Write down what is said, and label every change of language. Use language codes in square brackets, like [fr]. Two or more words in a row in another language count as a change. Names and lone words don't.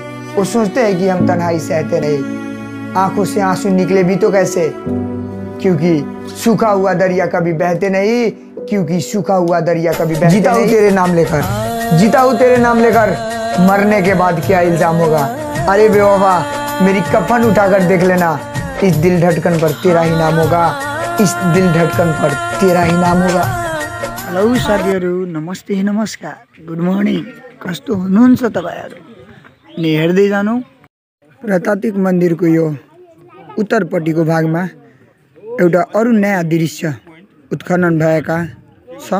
[hi] वो सोचते हैं कि हम तन्हाई सहते नहीं। आंखों से आंसू निकले भी तो कैसे, क्योंकि सूखा हुआ दरिया कभी बहते नहीं, क्योंकि सूखा हुआ दरिया कभी बहते नहीं। जीता हूँ तेरे नाम लेकर, जीता हूँ तेरे नाम लेकर, मरने के बाद क्या इल्जाम होगा। अरे बेवफा मेरी कफन उठाकर देख लेना, इस दिल धड़कन पर तेरा ही नाम होगा, इस दिल धड़कन पर तेरा ही नाम होगा। [ne] हेलो साथीहरू, नमस्ते नमस्कार, [en] good morning. [ne] कस्तो हुनुहुन्छ तपाईहरु? अनि हेर्दै जानु प्रतात्विक मन्दिरको यो उत्तरपट्टिको भागमा एउटा अरु नयाँ दृश्य उत्खनन भएका छ।